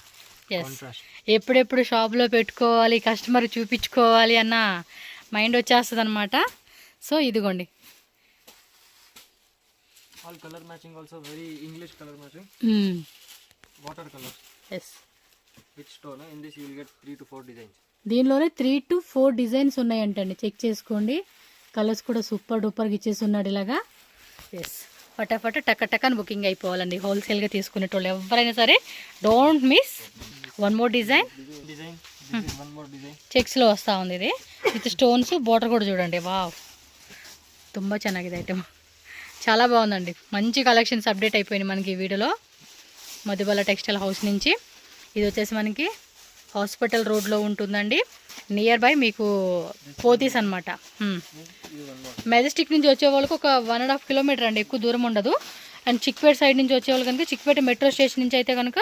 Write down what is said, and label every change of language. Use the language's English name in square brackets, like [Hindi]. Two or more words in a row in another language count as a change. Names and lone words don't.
[Telugu] ఎప్పుడెప్పుడు షాప్లో పెట్టుకోవాలి కస్టమర్ చూపించుకోవాలి అన్న మైండ్ వచ్చేస్తుంది అనమాట సో ఇదిగోండి [English] all colour matching also very English colour matching water colour yes with stone in this you will get 3 to 4 designs [Telugu] దీనిలోనే 3 to 4 డిజైన్స్ ఉన్నాయంటండి చెక్ చేసుకోండి కలర్స్ కూడా సూపర్ డూపర్గా ఇచ్చేసి ఉన్నాడు ఇలాగా ఎస్ ఫటాఫట టక్కని బుకింగ్ అయిపోవాలండి హోల్సేల్గా తీసుకునేటోళ్ళు ఎవరైనా సరే [English] don't miss one more design [Telugu] చెక్స్లో వస్తూ ఉంది ఇది [English] with stones border [Telugu] కూడా చూడండి వావ్ [Kannada] ತುಂಬ ಚೆನ್ನಾಗಿದೆ [Telugu] ఐటమ్ చాలా బాగుందండి మంచి కలెక్షన్స్ అప్డేట్ అయిపోయినాయి మనకి ఈ వీడియోలో మధుబాల టెక్స్టైల్ హౌస్ నుంచి ఇది వచ్చేసి మనకి హాస్పిటల్ రోడ్లో ఉంటుందండి [English] near by [Telugu] మీకు పోతీస్ అనమాట మెజెస్టిక్ నుంచి వచ్చే వాళ్ళకి ఒక 1.5 కిలోమీటర్ అండి ఎక్కువ దూరం ఉండదు అండ్ చిక్పేట సైడ్ నుంచి వచ్చేవాళ్ళు కనుక చిక్పేట మెట్రో స్టేషన్ నుంచి అయితే కనుక